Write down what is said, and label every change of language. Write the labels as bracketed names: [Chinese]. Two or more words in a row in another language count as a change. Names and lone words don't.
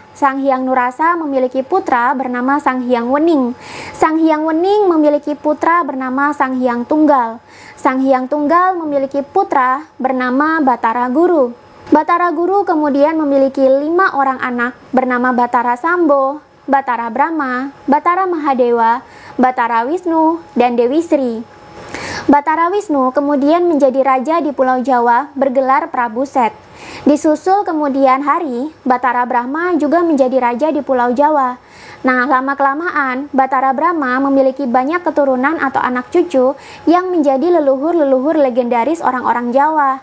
[Indonesian] Sang Hyang Nurasa memiliki putra bernama Sang Hyang Wening. Sang Hyang Wening memiliki putra bernama Sang Hyang Tunggal. Sang Hyang Tunggal memiliki putra bernama Batara Guru. Batara Guru kemudian memiliki 5 orang anak bernama Batara Sambo, Batara Brahma, Batara Mahadewa, Batara Wisnu, dan Dewi Sri. Batara Wisnu kemudian menjadi raja di Pulau Jawa bergelar Prabu Set. Disusul kemudian hari, Batara Brahma juga menjadi raja di Pulau Jawa. Nah, lama-kelamaan, Batara Brahma memiliki banyak keturunan atau anak cucu yang menjadi leluhur-leluhur legendaris orang-orang Jawa.